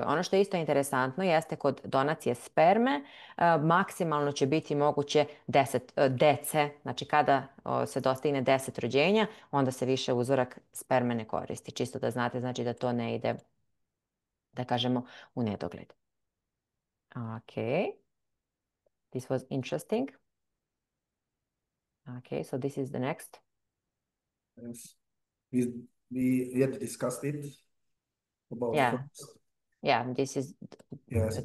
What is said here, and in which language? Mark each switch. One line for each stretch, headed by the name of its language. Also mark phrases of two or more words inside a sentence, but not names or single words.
Serbian: Ono što je isto interesantno jeste kod donacije sperme, maksimalno će biti moguće 10 dece, znači kada se dostigne 10 rođenja, onda se više uzorak sperme ne koristi. Čisto da znate, znači da to ne ide, da kažemo, u nedogled.
English: Okay. This was interesting. Okay, so this is the next. Yes. We yet discussed it. About this is yes.